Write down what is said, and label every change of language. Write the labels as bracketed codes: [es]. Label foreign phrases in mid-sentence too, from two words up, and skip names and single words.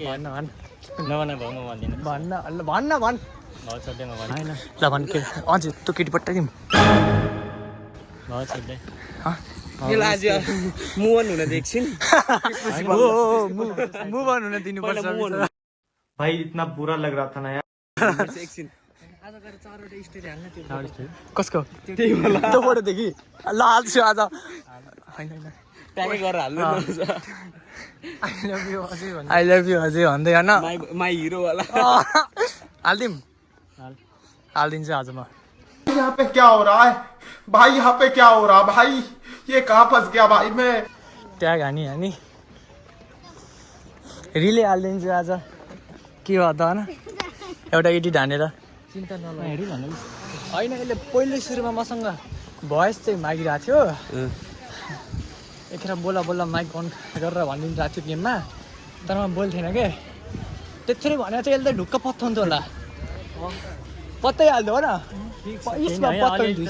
[ne] भन्न नभन भयो म भन्दिनँ भन्न भन् भाउ छोड्दै म भन्दिनँ होइन ल भन् के हजुर त्यो केटी पठाइदिउँ भाउ छोड्दै मुवन हुन देख्छिन् [en] move on [ne] हुन दिनुपर्छ [hi] भाई इतना बुरा लग रहा था ना यार [ne] एकछिन कसको त्यो फोटो देखि ल हाल्छु आज होइन ट्यागै गरेर हाल्नु [en] I love you [ne] अझै भन्दै होइन [en] my hero वाला [ne] हालिदिउँ हालिदिन्छु आज म [hi] यहाँ पे क्या हो रहा है भाई यहाँ पे क्या हो रहा भाई ये कहाँ फंस गया भाई मैं [ne] ट्याग हानी रिले हालिदिन्छु आज के भयो त होइन एउटा एडिट हानेर चिन्ता नलाग होइन यसले पहिलो सुरुमा मसँग भोइस चाहिँ मागिरहेको थियो यतिखेर बोला [en] mic on [ne] गरेर भनिदिइरहेको थियो गेममा तर म बोल्थेन के त्यत्रो भनेर चाहिँ यसले ढुक्क पत्ताउँथ्यो होला पत्ताइहाल्थ्यो हो न यसमा पत्ताउँथ्यो